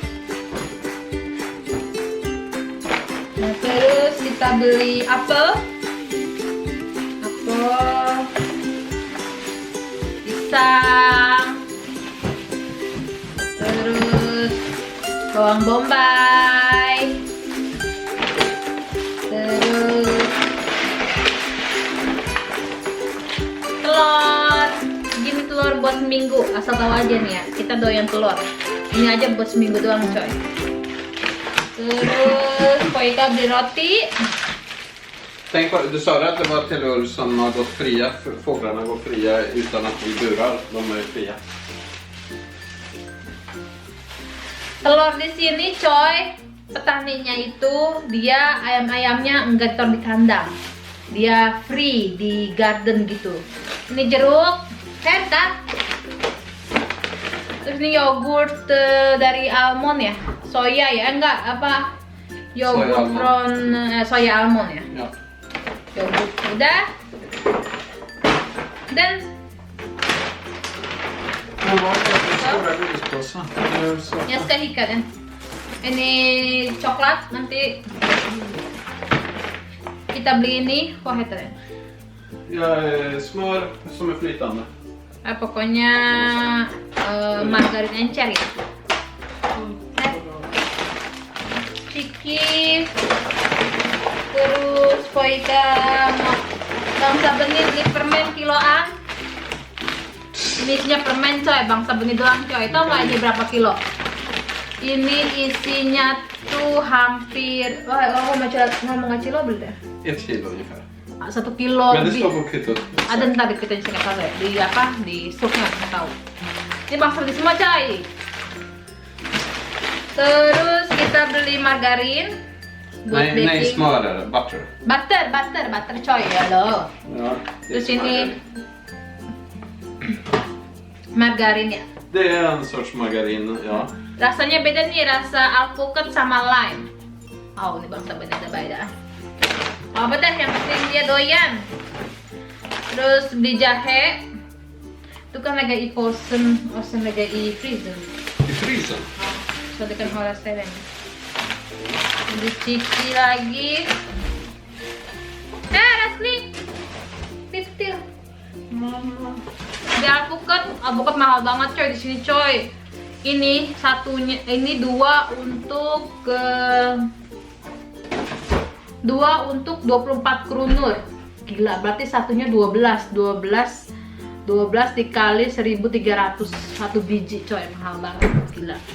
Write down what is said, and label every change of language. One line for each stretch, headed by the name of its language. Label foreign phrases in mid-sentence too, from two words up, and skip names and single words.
Indonesian: Nah terus kita beli apel, pisang, terus bawang bombay, terus telur. Gini telur buat seminggu, asal tahu aja nih ya, kita doyan telur. Ini aja buat seminggu doang coy. Terus Poika beli roti.
Swedish: Tänk på, du sa att det var telur som har gått fria. Fåglarna går fria utan att vi burar. De är fria.
Indonesian: Telur di sini coy, petaninya itu dia ayam-ayamnya enggak ditaruh di kandang. Dia free di garden gitu. Ini jeruk, kan? Terus ini yogurt dari almond ya, soya ya, enggak apa
English: yogurt from soya almond
Indonesian: ya.
Swedish: Ja.
Indonesian: Yogurt udah. Dan ya sekali ikan. Ini coklat nanti kita beli ini,
Swedish: vad heter det? Ja, smör som är flytande.
Indonesian: Pokoknya margarin encer ya. Ciki. Terus Poika bangsa benih beli permen kiloan. Ini isinya permen coy, bangsa benih doang coy. Tau nggak ini berapa kilo? Ini isinya tuh hampir, aku ngomong kilo beli deh.
Swedish: 1 kilo ungefär. 1 kilo Men det
Indonesian: lebih.
Swedish: står på kvittot.
Indonesian: Ada ntar di kita nggak tahu ya, di apa di struknya nggak tahu. Ini bangsa benih semua coy. Terus kita beli margarin buat
Swedish: Nej,
Indonesian: baking.
Swedish: smör är det. Butter.
Indonesian: Butter coy ya lo.
Swedish: Ja, det är
Indonesian: Terus ini
Swedish: margarin.
Indonesian: margarin ya.
Swedish: Det är en sorts margarin, ja.
Indonesian: Rasanya beda nih, rasa alpukat sama lime. Oh, ini bangsa beda-beda. Oh, apa dah yang penting dia doyan. Terus beli jahe. Itu kan lagi
Swedish: i påsen och sen lägga i frysen. I frysen? Ja, så det kan hålla sig länge.
Indonesian: Beli cici lagi.
Swedish: Älskling! Sitt still.
Indonesian: Di alpukat mahal banget coy di sini coy. Ini satunya, ini dua untuk 24 kronor. Gila, berarti satunya 12 dikali 1.300 satu biji coy, mahal banget, gila.